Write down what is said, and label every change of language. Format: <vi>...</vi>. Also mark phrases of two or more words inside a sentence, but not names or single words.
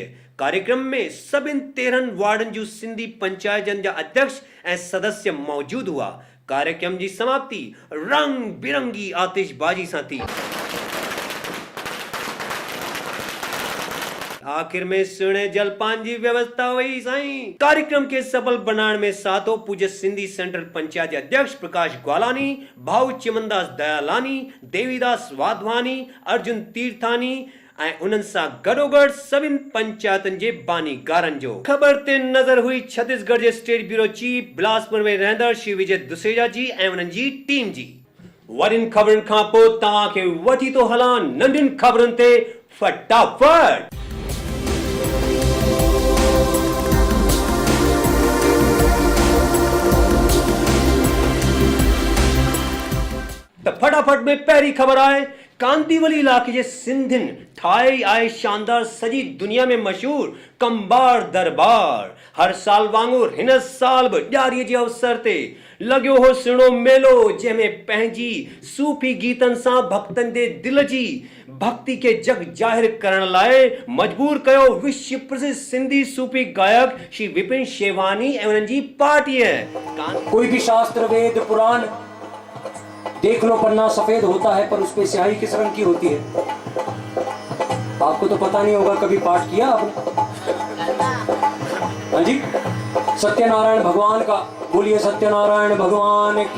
<sd>कार्यक्रम में सभिनी 13 वार्डन जूं सिंधी पंचायतनि जा अध्यक्ष ऐं सदस्य मौजूद हुआ। कार्यक्रम जी समाप्ति रंग बिरंगी आतिशबाजी सां थी। आखिर में सुहिणे जलपान जी व्यवस्था हुई साईं।</sd> <hi>कार्यक्रम के सफल बनाने में</hi> <sd>साथो पूज्य सिंधी सेंट्रल पंचायत अध्यक्ष प्रकाश ग्वालानी, भाऊ चिमनदास दयालानी, देवीदास वाधवानी, अर्जुन तीर्थानी ऐं उन्हनि सां गॾोगॾु सभिनी पंचायतनि जे बानीगारनि जो। ख़बर ते नज़र हुई छत्तीसगढ़ जे</sd> <en>State Bureau Chief</en> <sd>बिलासपुर में रहंदड़ श्री विजय दुसेजा जी ऐं उन्हनि जी टीम जी। वॾियुनि ख़बरुनि खां पोइ तव्हांखे वठी थो हलां नंढियुनि ख़बरुनि ते फटाफट। फटाफट में पहली खबर आए कांदीवली इलाके जे सिंधिन ठाई आए शानदार सजी दुनिया में मशहूर कंबार दरबार। हर साल वांगुर हिन साल भी ॾियारीअ जे अवसर ते लॻियो हो सुहिणो मेलो जंहिंमें पंहिंजी सूफी गीतनि सां भक्तनि जे दिल जी भक्ति के जग जाहिर करण लाइ मजबूर कयो विश्व प्रसिद्ध सिंधी सूफी गायक श्री विपिन शेवानी ऐं उन्हनि जी पार्टीअ।</sd> <hi>कोई भी शास्त्र वेद पुराण देख लो, पन्ना सफेद होता है पर उस पे स्याही किस रंग की होती है। आपको तो पता नहीं होगा, कभी पाठ किया आपने? हाँ जी, सत्यनारायण भगवान का बोलिए सत्यनारायण भगवान की।</hi>